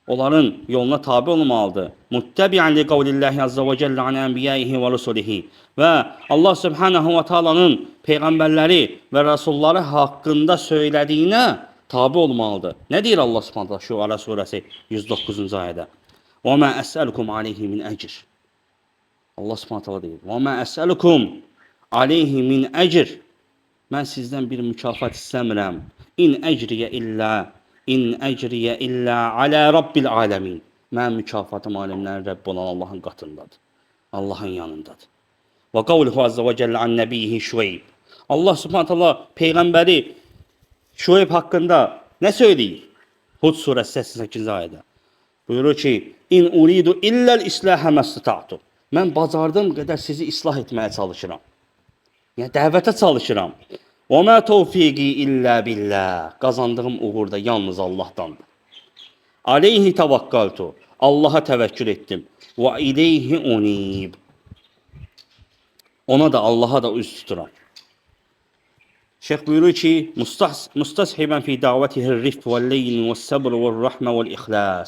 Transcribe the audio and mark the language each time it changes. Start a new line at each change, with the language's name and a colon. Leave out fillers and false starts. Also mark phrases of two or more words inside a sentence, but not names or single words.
Azerbaijani: onların yoluna tabi olmalıdır.
Arabic: متبعا لقول الله عز وجل عن أنبيائه ورسله.
Azerbaijani: Və Allah
Arabic: سبحانه وتعالى'nın
Azerbaijani: peyğəmbərləri və rəsulları haqqında söylədiyinə tabi olmalıdır. Nə deyir Allah
Arabic: سبحانه وتعالى
Azerbaijani: Şuara surəsi 109-cu ayədə?
Arabic: وما أسألكم عليه من أجر. Allah سبحانه وتعالى deyir: "وما أسألكم عليه من أجر."
Azerbaijani: Mən sizdən bir mükafat istəmirəm.
Arabic: إن أجري إلا على رب العالمين.
Azerbaijani: Mənim mükafatım alemlərin Rəbbi olan Allahın qatındadır. Allahın yanındadır.
Arabic: وقوله عز وجل عن نبيه شعيب.
Azerbaijani: Allah
Arabic: سبحانه تعالى
Azerbaijani: peyğəmbəri Şüeyb haqqında nə söyləyir? Hud surəsi 88-ci ayədə. Buyurur ki:
Arabic: "إن أريد إلا الإصلاح ما استطعت."
Azerbaijani: Mən bacardığım qədər sizi islah etməyə çalışıram. Yəni dəvətə çalışıram.
Arabic: "وما توفيقي إلا بالله."
Azerbaijani: Qazandığım uğur da yalnız Allahdandır.
Arabic: "عليه توكلت."
Azerbaijani: Allah'a təvəkkül etdim.
Arabic: "وإليه أنيب."
Azerbaijani: Ona da Allah'a da üz tuturam. Şeyh buyurur ki:
Arabic: "مستصحبا في دعوته الرفق واللين والصبر والرحمة والإخلاص."